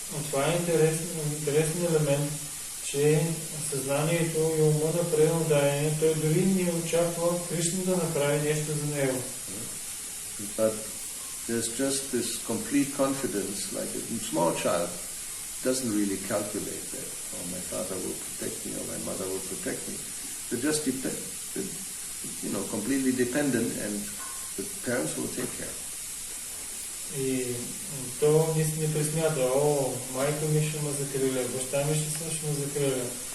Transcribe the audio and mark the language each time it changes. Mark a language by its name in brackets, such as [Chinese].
[Bulgarian] Това е интересен елемент, че съзнанието и ума на преданодарение, той дори не очаква Кришна да направи нещо за него. [English] But there's just this complete confidence, like a small child doesn't really calculate that, oh, my father will protect me, or my mother will protect me. They're just completely dependent, and the parents will take care. [Bulgarian] И то не пресмята, майка ми ще ме закриля, баща ми ще ме закриля.